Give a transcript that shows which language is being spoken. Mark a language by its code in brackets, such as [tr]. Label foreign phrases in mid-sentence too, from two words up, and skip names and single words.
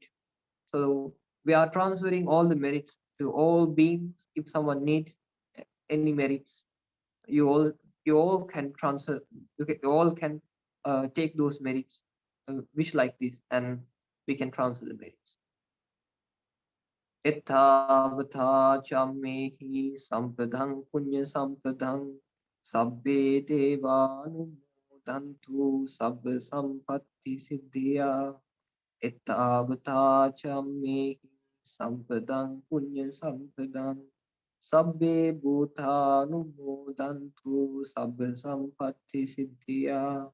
[en] So we are transferring all the merits to all beings. If someone needs any merits, you all you all can transfer. You all can take those merits, wish like this, and we can transfer the merits. [pi] Ettavata chammehi sampadang punya sampadang sabbe devanumodantu sabba sampatti siddhya. Ettavata chammehi sampadang punya sampadang sabbe bhutanumodantu sabba sampatti siddhya.